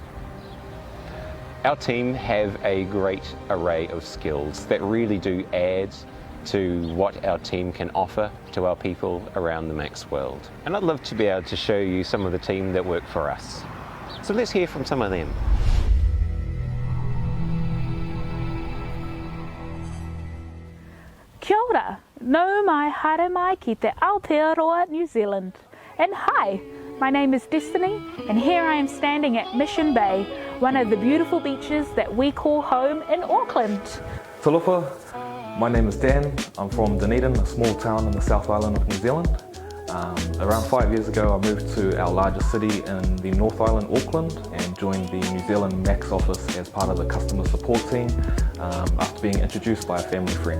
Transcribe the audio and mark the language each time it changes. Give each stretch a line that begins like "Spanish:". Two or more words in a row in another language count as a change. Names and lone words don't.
English: Our team have a great array of skills that really do add to what our team can offer to our people around the Max world. And I'd love to be able to show you some of the team that work for us. So let's hear from some of them.
Māori: Kia ora, nau mai haere mai ki te Aotearoa,
English: New Zealand. And hi, my name is Destiny, and here I am standing at Mission Bay, one of the beautiful beaches that we call home in Auckland. Talofa, my name is Dan. I'm from Dunedin, a small town in the South Island of New Zealand. Around 5 years ago, I moved to our largest city in the North Island, Auckland, and joined the New Zealand Max office as part of the customer support team after being introduced by a family friend.